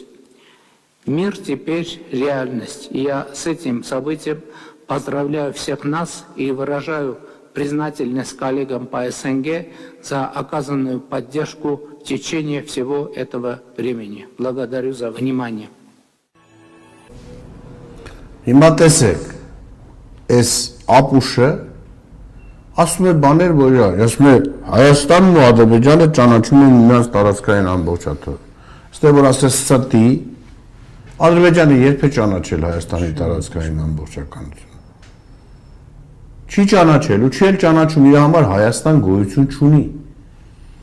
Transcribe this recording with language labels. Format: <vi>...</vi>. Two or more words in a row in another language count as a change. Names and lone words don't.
<ru>Мир теперь реальность, и я с этим событием поздравляю всех нас и выражаю признательность коллегам по СНГ за оказанную поддержку в течение всего этого времени. Благодарю за внимание.</ru> <hy>Հիմա տեսեք, այս ապուշը ասում է բաներ, որ ասում է Հայաստանն ու Ադրբեջանը ճանաչում են միմյանց տարածքային ամբողջատով։ Ստե որ ասես ստի Ադրբեջանը երբ է ճանաչել Հայաստանի տարածքային ամբողջականությունը։ Չի ճանաչել ու չի էլ ճանաչում, իր համար Հայաստան</hy>